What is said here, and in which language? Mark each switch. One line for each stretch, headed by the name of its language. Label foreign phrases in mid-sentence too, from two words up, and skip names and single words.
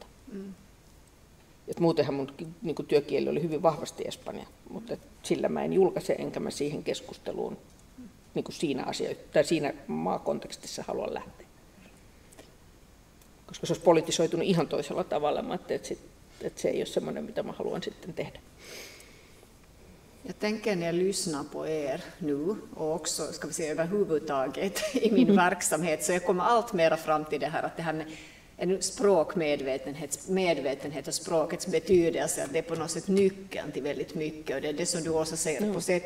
Finnish: Et muutenhan mun niin kuin työkieli oli hyvin vahvasti espanja, mutta sillä mä en julkaise, enkä mä siihen keskusteluun niin kuin siinä maakontekstissa haluan lähteä. Koska se olisi politisoitunut ihan toisella tavalla, mä ajattelin, että se ei ole semmoinen, mitä mä haluan sitten tehdä.
Swedish: Jag tänker när jag lyssnar på er nu och också ska vi säga överhuvudtaget i min verksamhet, så jag kommer allt mera fram till det här att det här med en språkmedvetenhet och språkets betydelse, att det är på något sätt nyckeln till väldigt mycket, och det är det som du också säger på sätt